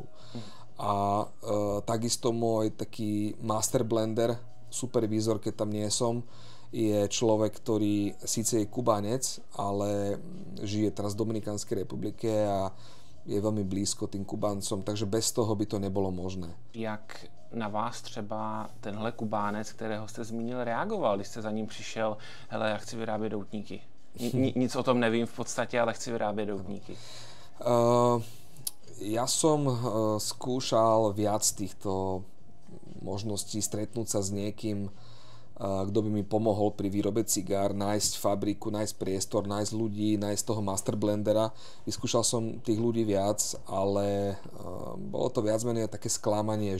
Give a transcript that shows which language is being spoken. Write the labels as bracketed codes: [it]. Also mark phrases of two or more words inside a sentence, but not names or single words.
[sk] A takisto môj taký [en] master blender, [sk] supervízor, keď tam nie som, je človek, ktorý síce je Kubánec, ale žije teraz v Dominikánskej republike a je veľmi blízko tým Kubáncom, takže bez toho by to nebolo možné. [cs] Jak na vás třeba tenhle Kubánec, kterého jste zmínil, reagoval, když jste za ním přišel, hele, já chci vyrábět doutníky. Nic o tom nevím v podstatě, ale chci vyrábět doutníky. [sk] Ja som skúšal viac týchto možností stretnúť sa s niekým, kto by mi pomohol pri výrobe cigár, nájsť fabriku, nájsť priestor, nájsť ľudí, nájsť toho [en] master blendera. [sk] Vyskúšal som tých ľudí viac, ale bolo to viac menej také sklamanie.